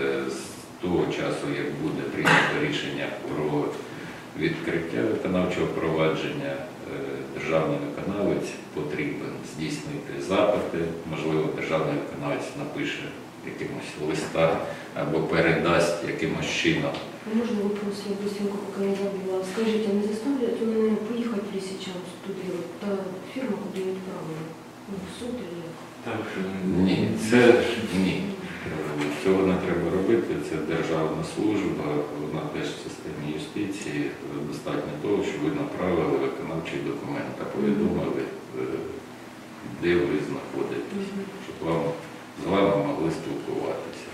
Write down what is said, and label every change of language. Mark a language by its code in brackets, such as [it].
[uk] З того часу, як буде прийнято рішення про відкриття виконавчого провадження, державний виконавець потрібен здійснити запити, можливо, державний виконавець напише якимось листа або передасть якимось чином. [ru] Можно вопрос, я быстренько, пока не забыла. Скажите, а не заставляют меня поехать ли сейчас туда, вот та фирма, куда я отправила? Ну, в суд или... [uk] Ні, ні. Цього не треба робити, це державна служба, вона теж в системі юстиції. Достатньо того, що ви направили виконавчий документ, а повідомили, де ви знаходитесь, щоб з вами могли спілкуватися.